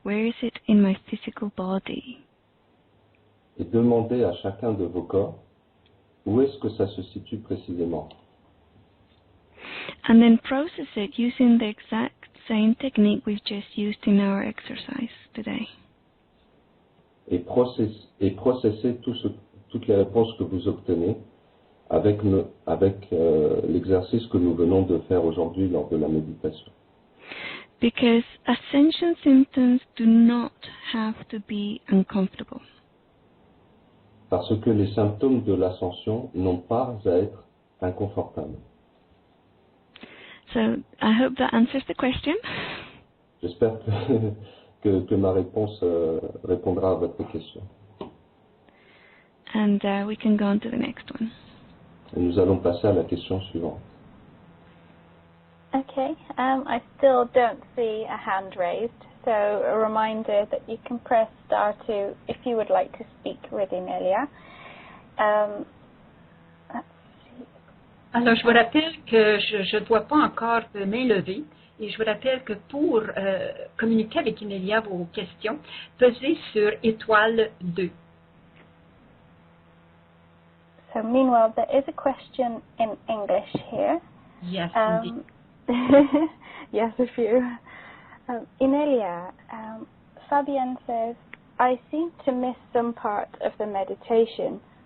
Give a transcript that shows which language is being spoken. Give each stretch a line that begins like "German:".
English: Where is it in my physical body?
French: Et demandez à chacun de vos corps, où est-ce que ça se situe précisément?
English: And then process it using the exact same technique we've just used in our exercise today.
French: Et processez toutes les réponses que vous obtenez avec l'exercice que nous venons de faire aujourd'hui lors de la méditation.
English: Because ascension symptoms do not have to be uncomfortable.
French: Parce que les symptômes de l'ascension n'ont pas à être inconfortables.
English: So I hope that answers the question.
French: J'espère que ma réponse répondra à votre question.
English: And we can go on to the next one.
French: Et nous allons passer à la question suivante.
English: Okay, I still don't see a hand raised, so a reminder that you can press star 2 if you would like to speak with Inelia.
French: Alors, je vous rappelle que je ne dois pas encore de main levée et je vous rappelle que pour communiquer avec Inelia vos questions, pesez sur étoile 2.
English: So meanwhile, there is a question in English here. Yes, indeed. Yes, a few. Inelia, Fabienne says, I seem to miss some part of the meditation.